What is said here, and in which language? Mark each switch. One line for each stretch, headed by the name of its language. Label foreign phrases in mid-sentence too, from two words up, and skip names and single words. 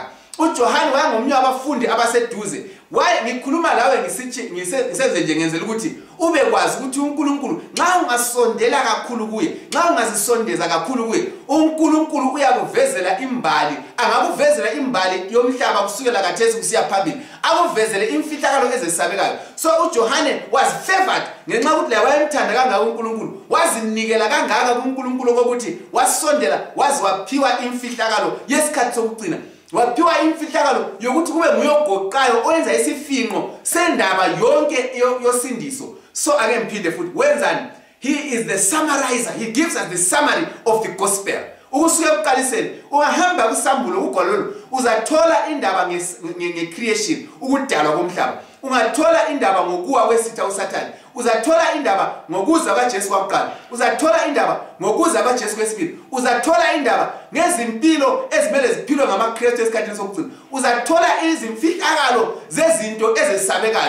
North Ndebele: uJohane wayengomnye wabafundi abaseduze. Ngikhuluma lawe ngisenze nje ngenzela ukuthi ube kwazi ukuthi uNkulunkulu nxa ungasondela kakhulu kuye, nxa ungazisondeza kakhulu kuye, uNkulunkulu uyakuvezela imbali. Angakuvezela imbali yomhlaba kusukela khathesi kusiya phambili, akuvezele imfihlakalo ezesabekayo. So uJohane
English: was favored
North Ndebele: ngenxa ukuthi la wayemthanda kangaka uNkulunkulu, wazinikela kangaka kuNkulunkulu ukuthi wasondela wazi waphiwa imfihlakalo yesikhathi sokugcina. Waphiwa imfihlakalo yokuthi kube nguyogoqayo oyenza isifinqo sendaba yonke yosindiso. So ake ngiphinde futhi wenzani,
English: he is the summarizer, he gives us the summary of the gospel.
North Ndebele: Ukusuka ekuqaliseni ungahamba kusambulo ugwalo uzathola indaba nge-creation, ukudalwa komhlaba. Ungathola indaba ngokuwa kwesitha uSathane, uzathola indaba ngokuza kaJesu kwakuqala, uzathola indaba ngokuza kaJesu kwesibili, uzathola indaba ngezimpilo ezimele ziphilwe ngamaKristu esikhathini sokugcina, uzathola izimfihlakalo zezinto ezesabekayo.